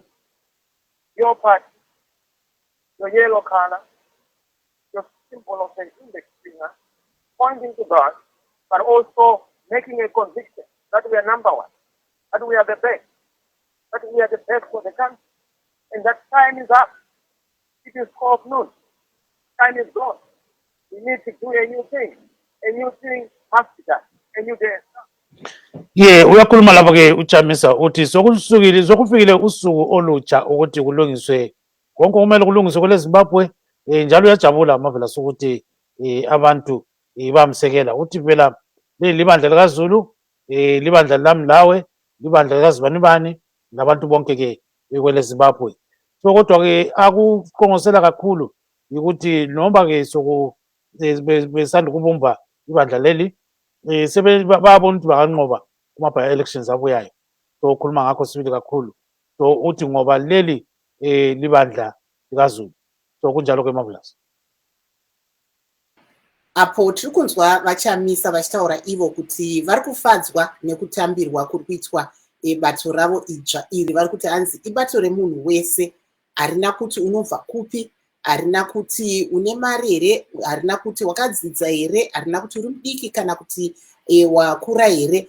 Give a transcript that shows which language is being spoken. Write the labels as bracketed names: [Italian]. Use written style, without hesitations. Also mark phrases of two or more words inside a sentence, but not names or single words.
[English] Your party, your yellow color, your symbol of an index finger, pointing to God, but also making a conviction that we are number one, that we are the best, that we are the best for the country, and that time is up. It is 12 noon. Time is gone. We need to do a new thing. A new thing has to be done. A new day. [North Ndebele] Uyakhuluma lapho ke uChamisa uthi sokufikile usuku olutsha ukuthi kulungiswe konke kumele kulungiswe kule Zimbabwe, njalo uyajabula amavela sokuthi abantu bamsekela uthi phela libandla likaZulu, libandla lami lawe, libandla likazibanibani nabantu bonke ke kwele Zimbabwe. So kodwa ke akuqongosela kakhulu ukuthi noma ke besanda kubumba ibandla leli bayabona ukuthi banganqoba kuma- [English] by elections [North Ndebele] abuyayo. So ukhuluma ngakho sibili kakhulu. So uthi ngoba leli libandla likaZulu. So kunjalo ke Marvelous. [Shona] Apo tiri kunzwa vachamisa vachitaura ivo kuti vari kufadzwa nekutambirwa kuri kuitwa bato ravo idzva iri. Vari kuti hanzi ibato remunhu wese, harina kuti unobva kupi, harina kuti une mari here, harina kuti wakadzidza here, harina kuti uri mudiki kana kuti wakura here.